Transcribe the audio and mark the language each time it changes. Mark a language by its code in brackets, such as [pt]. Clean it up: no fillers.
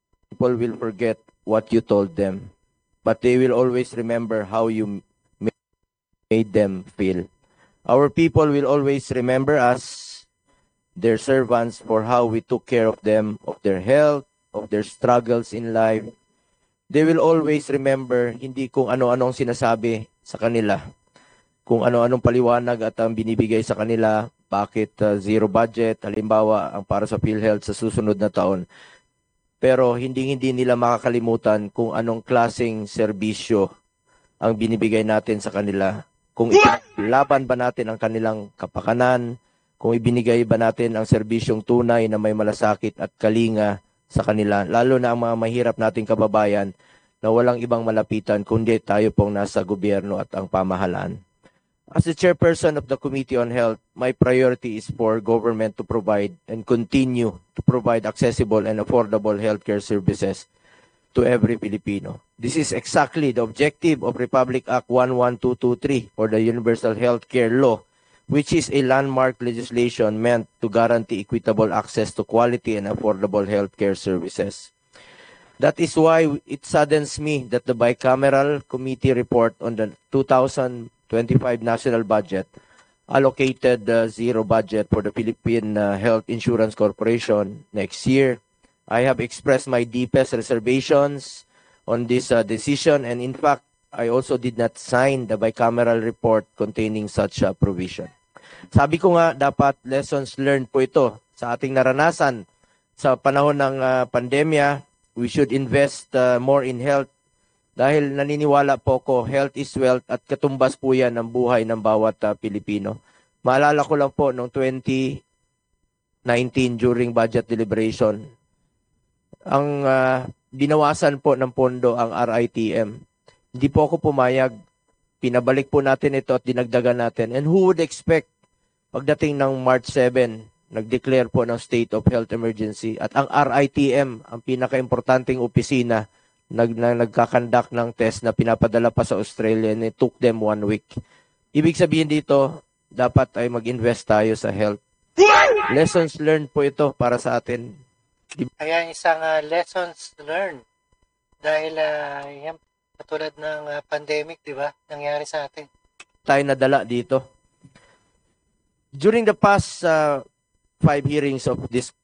[en] People will forget what you told them, but they will always remember how you made them feel. Our people will always remember us, their servants, for how we took care of them, of their health, of their struggles in life. They will always remember [tl] hindi kung ano-anong sinasabi sa kanila, kung ano-anong paliwanag at ang binibigay sa kanila, bakit zero budget, halimbawa, ang para sa PhilHealth sa susunod na taon. Pero hindi nila makakalimutan kung anong klaseng serbisyo ang binibigay natin sa kanila. Kung laban ba natin ang kanilang kapakanan, kung ibinigay ba natin ang serbisyong tunay na may malasakit at kalinga sa kanila, lalo na ang mga mahirap nating kababayan na walang ibang malapitan kundi tayo pong nasa gobyerno at ang pamahalaan. [en] As the chairperson of the Committee on Health, my priority is for government to provide and continue to provide accessible and affordable healthcare services to every Filipino. This is exactly the objective of Republic Act 11223 for the Universal Healthcare Law, which is a landmark legislation meant to guarantee equitable access to quality and affordable healthcare services. That is why it saddens me that the bicameral committee report on the 2025 national budget allocated zero budget for the Philippine Health Insurance Corporation next year. I have expressed my deepest reservations on this decision, and in fact, I also did not sign the bicameral report containing such a provision. [tl] Sabi ko nga, dapat lessons learned po ito sa ating naranasan sa panahon ng pandemya. [en] We should invest more in health [tl] dahil naniniwala po ko, [en] health is wealth [tl] at katumbas po yan ng buhay ng bawat Pilipino. Maalala ko lang po noong 2019 [en] during budget deliberation, [tl] ang binawasan po ng pondo ang RITM. Hindi po ako pumayag. Pinabalik po natin ito at dinagdagan natin. [en] And who would expect [tl] pagdating ng March 7, nag-declare po ng [en] state of health emergency [tl] at ang RITM, ang pinaka-importanting opisina, nagkakandak ng test na pinapadala pa sa Australia [en] and it took them 1 week. [tl] Ibig sabihin dito, dapat ay mag-invest tayo sa health. Lessons learned po ito para sa atin. Ayan, isang lessons learned. Dahil yan, katulad ng pandemic, di ba? Nangyari sa atin. Tayo nadala dito. [en] During the past 5 hearings of this.